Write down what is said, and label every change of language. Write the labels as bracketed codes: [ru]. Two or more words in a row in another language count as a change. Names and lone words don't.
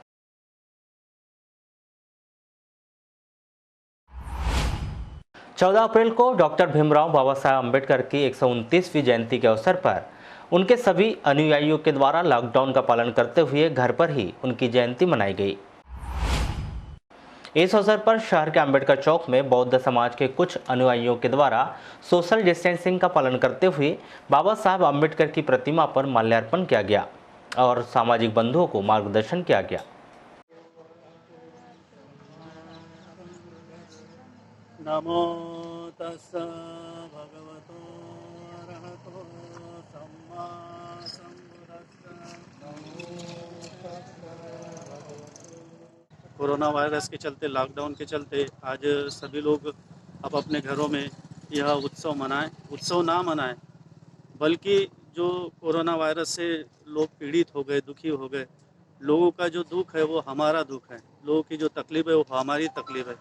[hi] 14 अप्रैल को डॉक्टर भीमराव बाबा साहब अम्बेडकर की 129वीं जयंती के अवसर पर उनके सभी अनुयायियों के द्वारा लॉकडाउन का पालन करते हुए घर पर ही उनकी जयंती मनाई गई। इस अवसर पर शहर के अम्बेडकर चौक में बौद्ध समाज के कुछ अनुयायियों के द्वारा [en] social distancing [hi] का पालन करते हुए बाबा साहब अम्बेडकर की प्रतिमा पर माल्यार्पण किया गया और सामाजिक बंधुओं को मार्गदर्शन किया गया। [pi] नमो तस्स भगवतो अरहतो सम्मा सम्बुद्धस्स। [en] corona virus [hi] के चलते, लॉकडाउन के चलते आज सभी लोग अब अपने घरों में यह उत्सव मनाएं। उत्सव ना मनाएं, बल्कि जो [en] corona virus [hi] से लोग पीड़ित हो गए, दुखी हो गए, लोगों का जो दुख है वो हमारा दुख है, लोगों की जो तकलीफ है वो हमारी तकलीफ है।